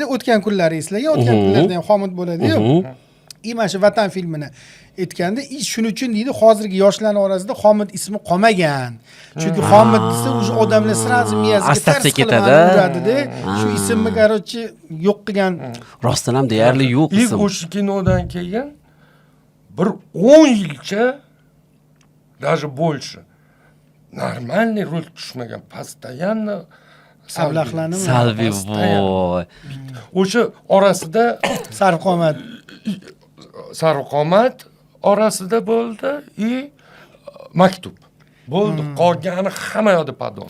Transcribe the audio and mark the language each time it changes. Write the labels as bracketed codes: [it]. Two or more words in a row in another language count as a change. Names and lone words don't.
[uz] O'tgan kunlari eslagan, o'tgan kunlarda ham Xomit bo'ladi-yu. Mana shu Vatan filmini aytganda, shuning uchun deydi, hozirgi yoshlarning orasida Xomit ismi qolmagan. Chunki Xomit desa, o'sha odamlar sразу miyasiga tars ketadi-da. Shu ismni qarochi yo'q qilgan. Rostdan ham deyarli yo'q И ism. o'sha kinodan keyin bir 10 yilcha, [ru] даже больше, нормальный роль tushmagan, постоянно [uz] Ablahlanib. Salbiy voy. O'sha orasida Sarvqomat orasida bo'ldi и maktub. Bo'ldi, qolgani hamma yoqda padon.